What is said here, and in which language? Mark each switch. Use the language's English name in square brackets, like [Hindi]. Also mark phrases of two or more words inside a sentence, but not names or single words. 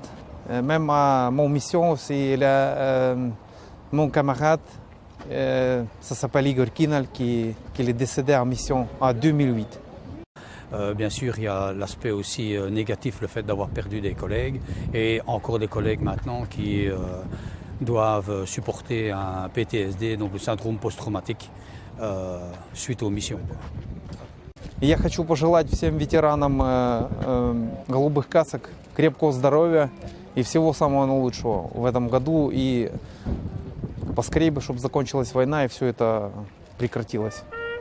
[French] Même à mon mission, c'est mon camarade, ça s'appelle Igor Kinal, qui est décédé en mission en 2008. Bien sûr, il y a l'aspect aussi négatif, le fait d'avoir perdu des collègues, et encore des collègues maintenant qui doivent supporter un PTSD, donc le syndrome post-traumatique, suite aux missions. [Russian] Я хочу пожелать всем ветеранам голубых касок крепкого здоровья и всего самого наилучшего в этом году. И поскорее бы, чтобы закончилась война и все это прекратилось.